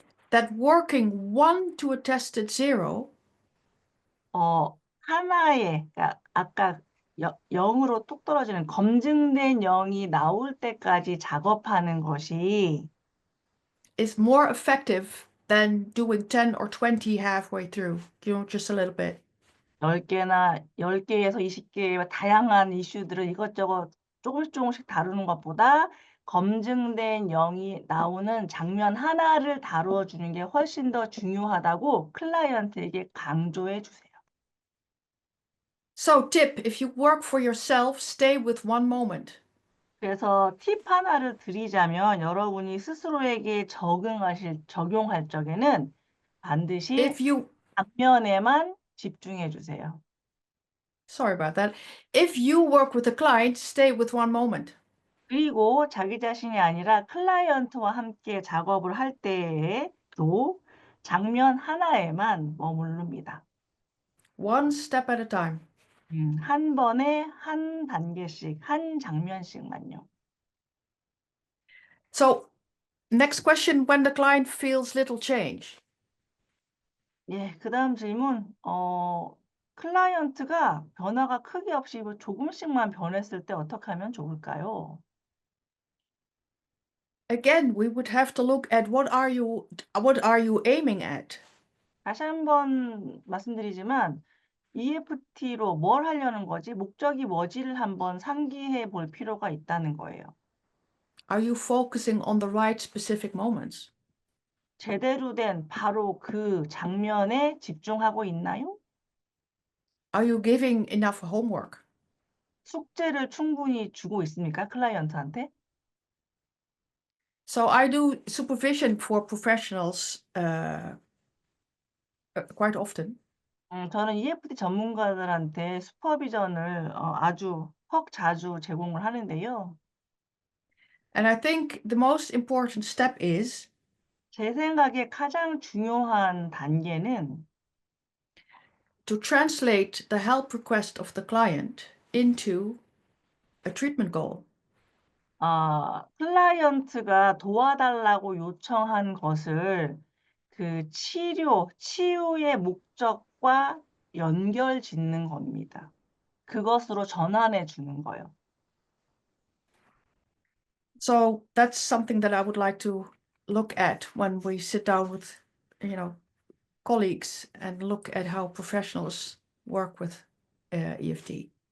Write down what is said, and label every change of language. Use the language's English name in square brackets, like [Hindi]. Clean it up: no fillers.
[English] that working 1 to a tested 0 [Korean] 그러니까 아까 0으로 뚝 떨어지는 검증된 0이 나올 때까지 작업하는 것이 [English] is more effective than doing 10 or 20 halfway through, just a little bit. [Korean] 10개에서 20개의 다양한 이슈들을 이것저것 조금씩 다루는 것보다 검증된 0이 나오는 장면 하나를 다루어 주는 게 훨씬 더 중요하다고 클라이언트에게 강조해 주세요. [English] So, tip, if you work for yourself, stay with one moment. [Korean] 그래서 팁 하나를 드리자면 여러분이 스스로에게 적용할 적에는 반드시 [English] If you, [Korean] 장면에만 집중해 주세요. [English] sorry about that. If you work with a client, stay with one moment. [Korean] 그리고 자기 자신이 아니라 클라이언트와 함께 작업을 할 때에도 장면 하나에만 머무릅니다. [English] One step at a time. [Korean] 한 번에 한 단계씩, 한 장면씩만요. [English] So, next question, when the client feels little change. [Korean] 예, 그다음 질문. 클라이언트가 변화가 크게 없이 뭐 조금씩만 변했을 때 어떻게 하면 좋을까요? [English] Again, we would have to look at what are you aiming at? [Korean] 다시 한번 말씀드리지만 EFT로 뭘 하려는 거지? 목적이 뭐지를 한번 상기해 볼 필요가 있다는 거예요. [English] Are you focusing on the right specific moments? [Korean] 제대로 된 바로 그 장면에 집중하고 있나요? [English] Are you giving enough homework? [Korean] 숙제를 충분히 주고 있습니까? 클라이언트한테? [English] So I do supervision for professionals quite often. [Korean] 저는 EFT 전문가들한테 슈퍼비전을 아주 자주 제공을 하는데요. [English] And I think the most important step is [Korean] 제 생각에 가장 중요한 단계는 [English] to translate the help request of the client into a treatment goal. [Korean] 클라이언트가 도와달라고 요청한 것을 그 치유의 목적과 연결짓는 겁니다. 그것으로 전환해 주는 거예요. [English] So that's something that I would like to look at when we sit down with, colleagues and look at how professionals work with EFT.